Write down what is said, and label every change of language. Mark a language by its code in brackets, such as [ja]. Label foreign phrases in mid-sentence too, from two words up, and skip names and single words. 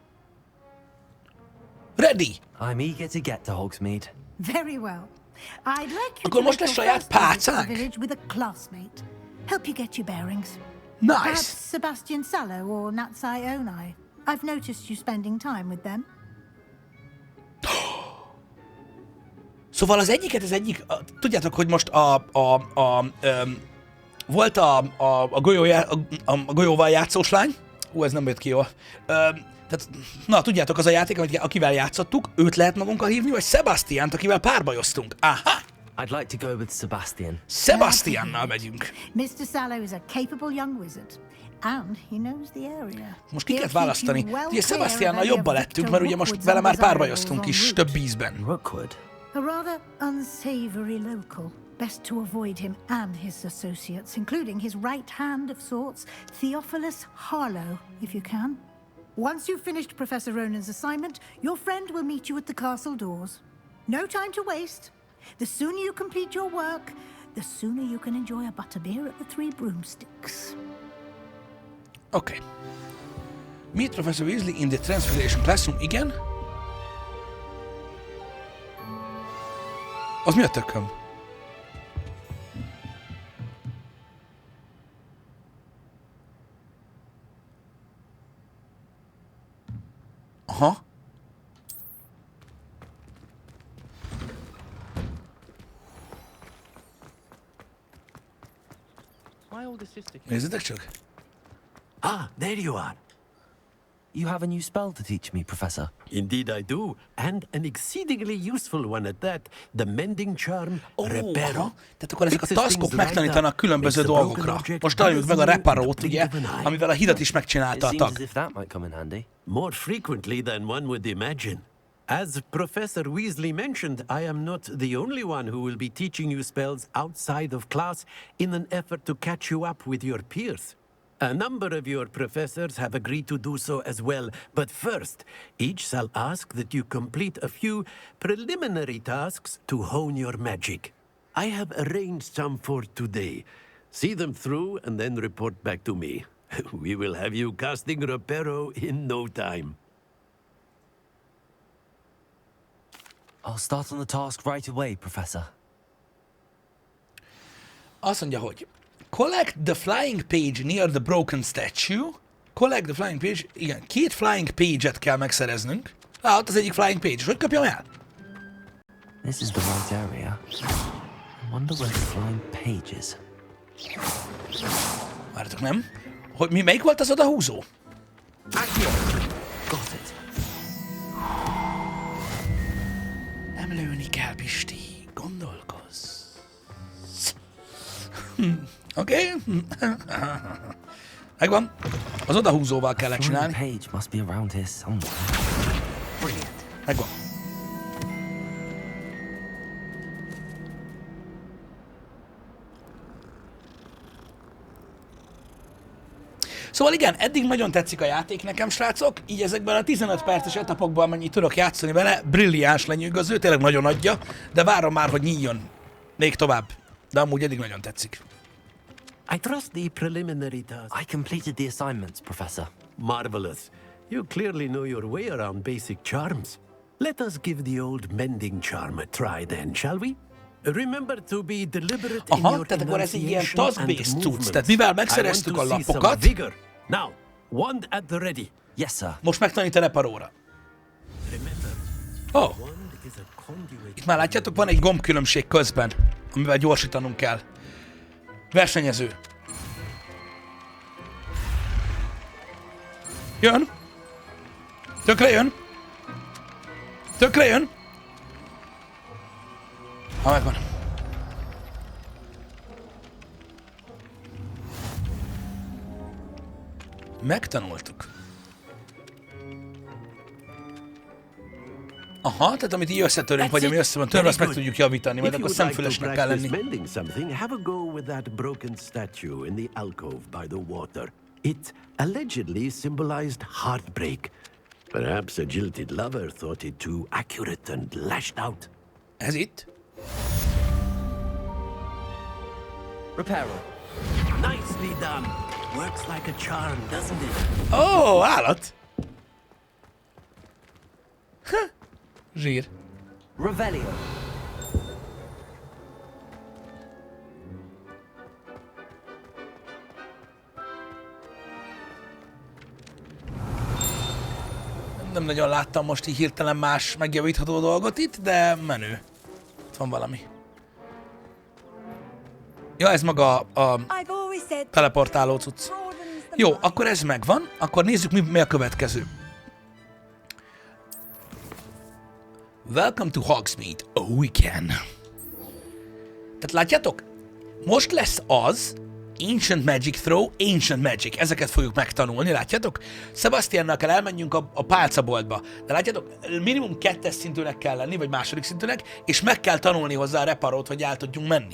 [en] Ready! I'm eager to get to Hogsmeade. Very well. I'd like you [hu] Akkor [en] to [hu] most [en] make [hu] lesz [en] your [hu] saját [en] first visit to the [hu] pálcánk? [en] village with a classmate. Help you get your bearings. Nice. Perhaps Sebastian Sallow or Natsai Onai. I've noticed you spending time with them. [hu] Szóval az egyiket, tudjátok, hogy most volt a golyóval játszós lány, ez nem jött ki jól. Tehát, na, tudjátok, az a játék, akivel játszottuk, őt lehet magunkkal hívni, vagy Sebastiant, akivel párbajoztunk. Aha! [en] I'd like to go with Sebastian. [hu] Sebastiannal megyünk. [en] Mr. Sallow is a capable young wizard, and he knows the area. [hu] Most ki kellett választani. Ugye Sebastiannal jobban lettünk, mert ugye most vele már párbajoztunk is több ízben. [en] Rookwood. A rather unsavory local. Best to avoid him and his associates, including his right hand of sorts, Theophilus Harlow, if you can. Once you've finished Professor Ronan's assignment, your friend will meet you at the castle doors. No time to waste. The sooner you complete your work, the sooner you can enjoy a butterbeer at the Three Broomsticks. Okay. Meet Professor Weasley in the Transfiguration Classroom, [hu] igen. Az mi a tököm? Aha. Nézzétek csak. [en] Ah, there you are. You have a new spell to teach me, Professor. Indeed I do, and an exceedingly useful one at that. The mending charm, Reparo. [hu] Tehát akkor ezek a taskok megtanítanak különböző dolgokra. Most találjuk meg a Reparót, ugye, amivel a hidat is megcsinálta a tag. [en] More frequently than one would imagine. As Professor Weasley mentioned, I am not the only one who will be teaching you spells outside of class in an effort to catch you up with your peers. A number of your professors have agreed to do so as well, but first, each shall ask that you complete a few preliminary tasks to hone your magic. I have arranged some for today. See them through and then report back to me. We will have you casting Reparo in no time. I'll start on the task right away, Professor. [hu] Azt mondja, hogy [en] collect the flying page near the broken statue. Collect the flying page. [hu] Igen, 2 [en] flying page- [hu] et kell megszereznünk. Ott az egyik [en] flying page. [hu] És hogy kapjam el? [en] This is the right area. I wonder where the flying page is. [hu] Várjatok, nem? Hogy melyik volt az odahúzó? [en] Got it. [hu] Nem lőni kell, Pisti. Gondolkozz. Oké. Megvan. Az odahúzóval kell csinálni. [en] Page must be around here somewhere. Brilliant. [hu] Megvan. Szóval igen, eddig nagyon tetszik a játék nekem, srácok, így ezekben a 15 perces etapokban, amennyit tudok játszani vele, brilliáns lenyűgöző, tényleg nagyon adja, de várom már, hogy nyíljon még tovább. De amúgy eddig nagyon tetszik. [en] I trust the preliminary tasks. I completed the assignments, Professor. Marvelous. You clearly know your way around basic charms. Let us give the old mending charm a try then, shall we? Remember to be deliberate in your [hu] tehát akkor ez egy ilyen [en] enunciation and [hu] task-based cucc, [en] movements. [hu] tehát mivel [en] I [hu] megszereztük a [en] want to see some [hu] lapokat, [en] vigor. Now, wand at the ready. Yes, sir. [hu] most megtanít a Reparóra. Oh. Itt már látjátok, van egy gombkülönbség közben, amivel gyorsítanunk kell. Versenyező. Jön. Tökre jön. Tökre jön. Ha megvan. Megtanultuk. Aha, tehát amit így összetörünk, vagy ami össze van törve, azt meg tudjuk javítani, majd akkor szemfülesnek kell lenni. [en] Mending something, have a go with that broken statue in the alcove by the water. It allegedly symbolized heartbreak. Perhaps a jilted lover thought it too accurate and lashed out. [hu] Ez itt? [en] Repair. Nicely done. Works like a charm, doesn't it? [hu] Ó, állat! Zsír. [en] Revelio. [hu] Nem nagyon láttam most így hirtelen más megjavítható dolgot itt, de menő. Itt van valami. Ja, ez maga a teleportáló cucc. Jó, akkor ez megvan. Akkor nézzük, mi a következő. [en] Welcome to Hogsmeade. [hu] Oh, igen. Tehát látjátok? Most lesz az Ancient Magic Throw, Ancient Magic. Ezeket fogjuk megtanulni, látjátok? Sebastiannal kell elmenjünk a pálcaboltba. De látjátok, minimum 2. szintűnek kell lenni, vagy második szintűnek, és meg kell tanulni hozzá a reparót, hogy el tudjunk menni.